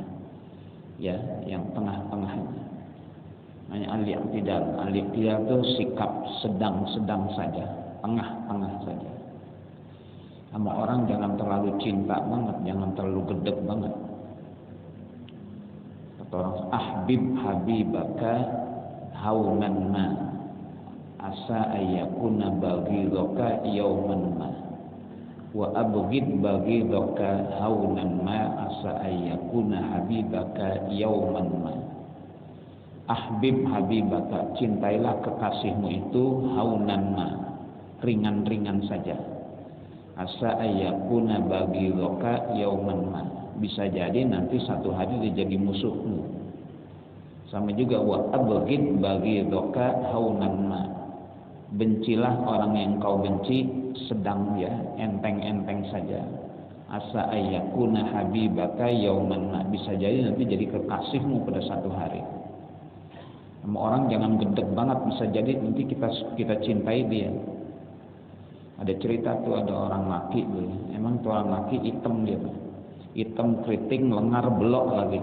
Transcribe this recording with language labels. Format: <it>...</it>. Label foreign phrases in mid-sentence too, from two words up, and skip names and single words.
<id>Ya, yang tengah-tengahnya. Hanya al-i'tidal. Al-i'tidal itu sikap sedang-sedang saja, tengah-tengah saja. Sama orang jangan terlalu cinta banget, jangan terlalu gedek banget. Kata orang,</id> <ar>أحبب حبيبك هونا ما عسى أن يكون بغيضك يوما ما وأبغض بغيضك هونا ما عسى أن يكون حبيبك يوما ما. أحبب حبيبك,</ar> <id>cintailah kekasihmu itu</id> <ar>هونا ما,</ar> <id>ringan-ringan saja.</id> <ar>عسى أن يكون بغيضك يوما ما,</ar> <id>bisa jadi nanti satu hari dia jadi musuhmu. Sama juga</id> <ar>وأبغض بغيضك هونا ما,</ar> <id>bencilah orang yang kau benci sedang, ya, enteng-enteng saja.</id> <ar>عسى أن يكون حبيبك يوما ما,</ar> <id>bisa jadi nanti jadi kekasihmu pada satu hari. Sama orang jangan gedek banget, bisa jadi nanti kita cintai dia. Ada cerita tuh, ada orang laki tuh, emang tuh orang laki hitam dia tuh, hitam keriting, lengar belok lagi.</id>